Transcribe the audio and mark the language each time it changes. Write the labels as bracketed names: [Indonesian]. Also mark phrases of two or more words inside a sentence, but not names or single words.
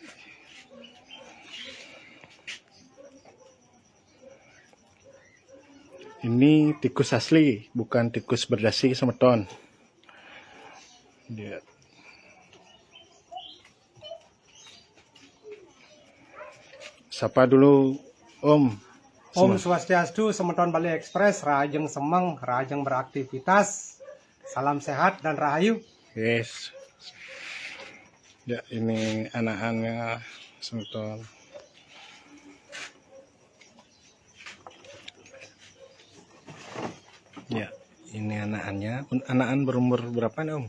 [Indonesian] Ini tikus asli, bukan tikus berdasi Semeton. Ya. Sapa dulu Om. Om Swastiastu, Semeton Balai Ekspres, [Balinese] rajeng semeng, [Indonesian] rajeng beraktivitas. Salam sehat dan rahayu. Yes. Ya, ini anak-anaknya Semeton. Ya, ini anak-anaknya. Anak-an berumur berapa nih Om?